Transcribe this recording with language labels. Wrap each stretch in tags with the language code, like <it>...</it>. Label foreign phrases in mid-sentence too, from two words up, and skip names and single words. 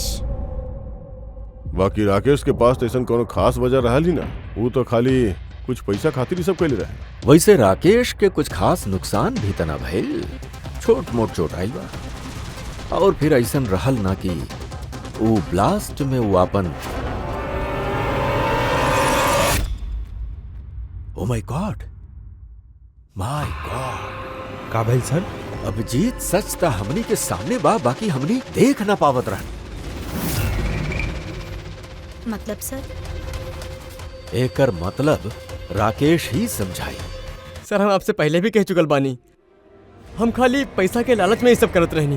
<bho>बाकी राकेश के पास तो ऐसा कोनो खास वजह रहल ही ना, वो तो खाली कुछ पैसा खातिर ही सब कैले रहे। वैसे राकेश के कुछ खास नुकसान भी तना भइल, छोट मोट चोट आइल बा। और फिर ऐसा रहल ना कि वो ब्लास्ट में वो अपन</bho> <en>oh my God, my God.</en> <bho>का भइल सर? अभिजीत सच था हमनी के सामने बा, बाकी हमनी देख ना पावत रहनी। मतलब सर? एकर मतलब राकेश ही समझाई। सर हम आपसे पहले भी कह चुकल बानी, हम खाली पैसा के लालच में ये सब करत रहनी।</bho>